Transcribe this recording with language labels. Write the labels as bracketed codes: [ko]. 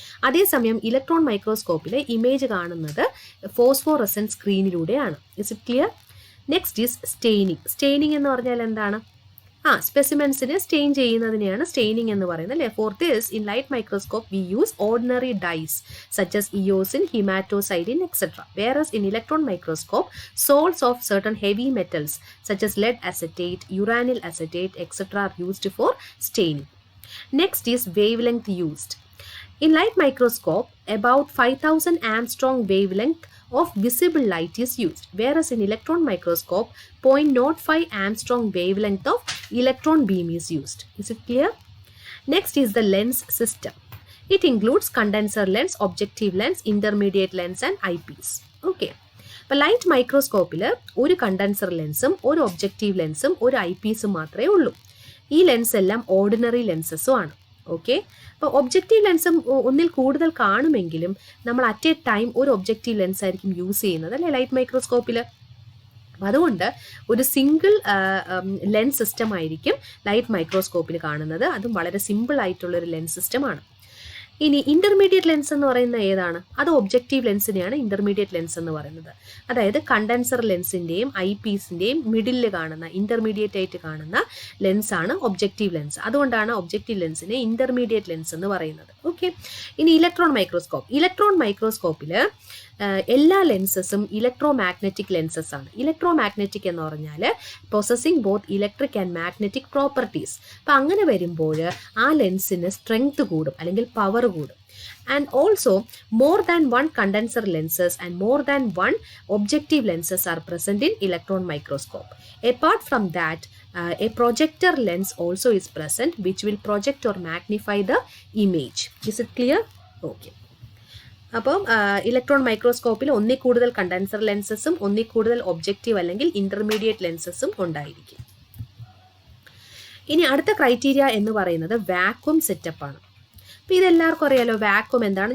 [ml] അതേസമയം electron മൈക്രോസ്കോപ്പിൽ image കാണുന്നത് ഫോസ്ഫോറസൻ സ്ക്രീനിലൂടെയാണ്. [en] Is it clear? Next is staining. [ml] Staining എന്ന് പറഞ്ഞാൽ എന്താണ്? സ്പെസിമെൻസിനെ സ്റ്റെയിൻ ചെയ്യുന്നതിനെയാണ് സ്റ്റെയിനിങ് എന്ന് പറയുന്നത്, അല്ലേ? [en] For this in light microscope we use ordinary dyes such as eosin, haematoxylin etcetera. whereas in electron microscope salts of certain heavy metals such as lead acetate, uranyl acetate etc. are used for staining. Next is wavelength used. In light microscope about 5000 angstrom wavelength of visible light is used, whereas in electron microscope 0.05 angstrom wavelength of electron beam is used. Is it clear? Next is the lens system. It includes condenser lens, objective lens, intermediate lens and eyepiece. Okay. [ml] അപ്പോൾ light മൈക്രോസ്കോപ്പിൽ ഒരു condenser ലെൻസും ഒരു objective ലെൻസും ഒരു ഐപീസും മാത്രമേ ഉള്ളൂ. ഈ lens എല്ലാം ordinary ലെൻസസും ആണ്. Okay, അപ്പോൾ ഒബ്ജക്റ്റീവ് ലെൻസും ഒന്നിൽ കൂടുതൽ കാണുമെങ്കിലും നമ്മൾ [en] at a time [ml] ഒരു ഒബ്ജക്റ്റീവ് ലെൻസ് ആയിരിക്കും യൂസ് ചെയ്യുന്നത്, അല്ലേ? ലൈറ്റ് മൈക്രോസ്കോപ്പിൽ. അതുകൊണ്ട് ഒരു സിംഗിൾ ലെൻസ് സിസ്റ്റം ആയിരിക്കും ലൈറ്റ് മൈക്രോസ്കോപ്പിൽ കാണുന്നത്. അതും വളരെ സിമ്പിൾ ആയിട്ടുള്ളൊരു ലെൻസ് സിസ്റ്റമാണ്. ഇനി ഇൻ്റർമീഡിയറ്റ് ലെൻസ് എന്ന് പറയുന്നത് ഏതാണ്? അത് ഒബ്ജക്റ്റീവ് ലെൻസിനെയാണ് ഇൻ്റർമീഡിയറ്റ് ലെൻസ് എന്ന് പറയുന്നത്. അതായത് കണ്ടൻസർ ലെൻസിൻ്റെയും ഐ പീസിൻ്റെയും മിഡിലിൽ കാണുന്ന ഇൻ്റർമീഡിയറ്റ് ആയിട്ട് കാണുന്ന ലെൻസാണ് ഒബ്ജക്റ്റീവ് ലെൻസ്. അതുകൊണ്ടാണ് ഒബ്ജക്റ്റീവ് ലെൻസിനെ ഇൻ്റർമീഡിയറ്റ് ലെൻസ് എന്ന് പറയുന്നത്. ഓക്കെ, ഇനി ഇലക്ട്രോൺ മൈക്രോസ്കോപ്പ്. ഇലക്ട്രോൺ മൈക്രോസ്കോപ്പിൽ എല്ലാ ലെൻസസും ഇലക്ട്രോ മാഗ്നറ്റിക് ലെൻസസ് ആണ്. ഇലക്ട്രോ മാഗ്നറ്റിക് എന്ന് പറഞ്ഞാൽ [en] Possessing both electric and magnetic properties. [ml] അപ്പം അങ്ങനെ വരുമ്പോൾ ആ ലെൻസിന് സ്ട്രെങ്ത് കൂടും അല്ലെങ്കിൽ പവർ കൂടും. [en] And also more than one condenser lenses and more than one objective lenses are present in electron microscope. Apart from that, a projector lens also is present which will project or magnify the image. Is it clear? Okay. [ml] അപ്പം electron മൈക്രോസ്കോപ്പിൽ ഒന്നിൽ കൂടുതൽ condenser ലെൻസസും ഒന്നിൽ കൂടുതൽ objective അല്ലെങ്കിൽ intermediate ലെൻസസും ഉണ്ടായിരിക്കും. ഇനി അടുത്ത criteria എന്ന് പറയുന്നത് വാക്വം സെറ്റപ്പാണ്. അപ്പോൾ ഇതെല്ലാവർക്കും അറിയാലോ വാക്വം എന്താണ്.